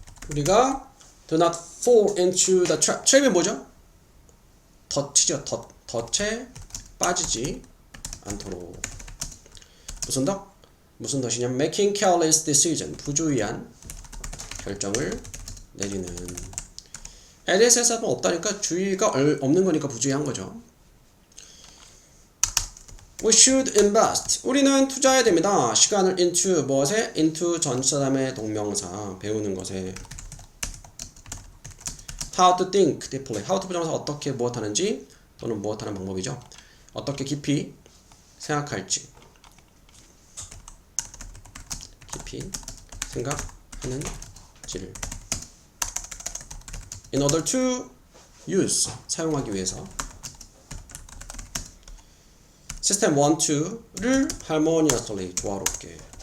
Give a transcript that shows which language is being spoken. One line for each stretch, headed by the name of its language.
Korean: 우리가
English: do not fall into the trap.
Korean: 트랩이 뭐죠? 덫이죠. 덫에 빠지지 않도록. 무슨 덫? 무슨 덫이냐면
English: making careless decision.
Korean: 부주의한 결정을 내리는. LSS는 없다니까 주의가 없는 거니까 부주의한 거죠.
English: We should invest.
Korean: 우리는 투자해야 됩니다. 시간을 into 무엇에? into 전치사다음에 동명사 배우는 것에.
English: How to think deeply.
Korean: How to 부정사 어떻게 무엇하는지 또는 무엇하는 방법이죠. 어떻게 깊이 생각할지. 깊이 생각하는지를.
English: In order to use
Korean: 사용하기 위해서. 시스템 1, 2를 harmoniously 조화롭게.